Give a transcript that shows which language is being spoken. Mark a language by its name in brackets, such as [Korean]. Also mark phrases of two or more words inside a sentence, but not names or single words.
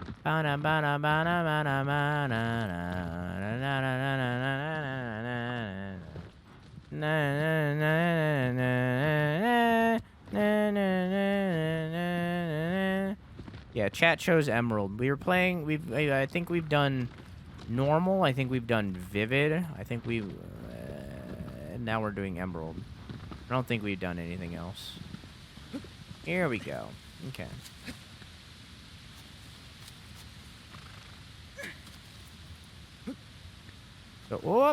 [English] Bana, bana, bana, bana, bana, na, na, na, na, na, na, na, na, na, na. Yeah, chat shows Emerald. We were playing. I think we've done normal. I think we've done vivid. I think we. Now we're doing Emerald. I don't think we've done anything else. Here we go. Okay. So, whoop.